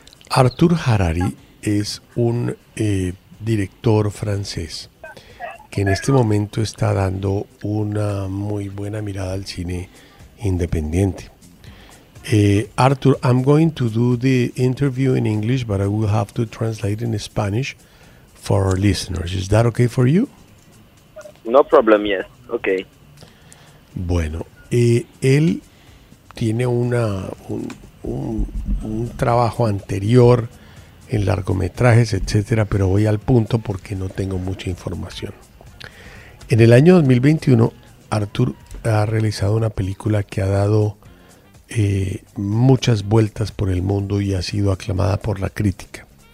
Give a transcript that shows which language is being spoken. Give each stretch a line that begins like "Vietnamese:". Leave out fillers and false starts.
Spanish: Arthur Harari es un director francés que en este momento está dando una muy buena mirada al cine independiente.
English: Arthur, I'm going to do the interview in English, but I will have to translate in Spanish for our listeners. Is that okay for you? No problem, yes, okay.
Spanish: Bueno, él tiene un trabajo anterior en largometrajes, etcétera, pero voy al punto porque no tengo mucha información. En el año 2021, Arthur ha realizado una película que ha dado muchas vueltas por el mundo y ha sido aclamada por la crítica.